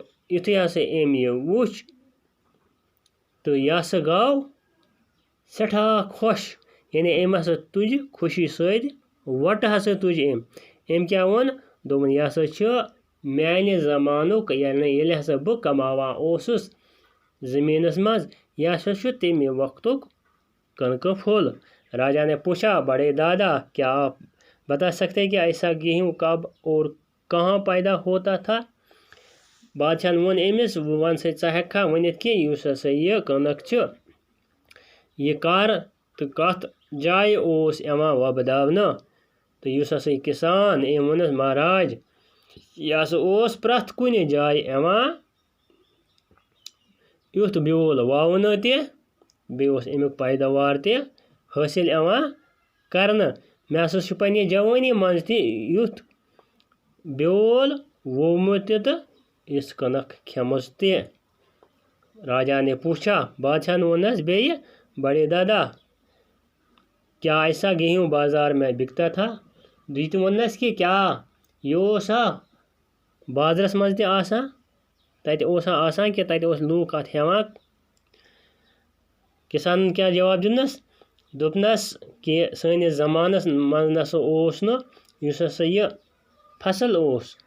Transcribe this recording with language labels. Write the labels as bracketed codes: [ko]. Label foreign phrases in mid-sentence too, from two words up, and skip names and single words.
[ks] یُتھُے ہسا أمۍ یہِ وُچھ تہٕ یہِ ہسا گوٚو سٮ۪ٹھاہ خۄش یعنی أمۍ ہسا تُجہِ خوشی سۭتۍ وۄٹہٕ ہسا تُجہِ أمۍ کیٛاہ ووٚن دوٚپُن یہِ ہسا چھُ میانہِ زمانُک ییٚلہِ ہسا بہٕ کماوان اوسُس زٔمیٖنس منٛز یہِ ہسا چھُ تَمہِ وقتُک کٕنکہٕ [ur] پھوٚل راجا نے پوچھا بڑے دادا کیا آپ بتا سکتے کہ ایسا گیہوں کب اور کہاں پیدا ہوتا تھا [ks] بادشاہن ووٚن أمِس وۄنۍ وَن سا ژٕ ہٮ۪ککھا ؤنِتھ کہِ یُس ہسا یہِ کٕنک چھُ یہِ کر تہٕ کتھ جایہِ اوس یِوان وۄبداونہٕ تہٕ یُس ہسا یہِ کِسان أمۍ ووٚنُس مہاراج یہِ ہسا اوس پرٛٮ۪تھ کُنہِ جایہِ یِوان یُتھ بیول وَونہٕ تہِ بیٚیہِ اوس امیُک پیداوار تہِ حٲصِل یِوان کرنہٕ مےٚ ہسا چھُ پننہِ جوٲنی منٛز تہِ یُتھ بیول ووٚومُت تہِ تہٕ یِژھ کٕنک کھٮ۪مٕژ تہِ [ur] راجا نے پوچھا [ks] بادشاہن ووٚننس بیٚیہِ [ur] بڑے دادا کیا ایسا گیہوں بازار میں بکتا تھا [ks] یہِ تہِ ووٚننس کہِ کیٛاہ یہِ اوسا بازرس منٛز تہِ آسان تتہِ اوسا آسان کہِ تتہِ اوس لوٗکھ اتھ ہٮ۪وان کِسانن کیٛاہ جواب دیُتنس دوٚپنس کہِ سٲنِس زمانس منٛز نسا اوس نہٕ یُس ہسا یہِ فصل اوس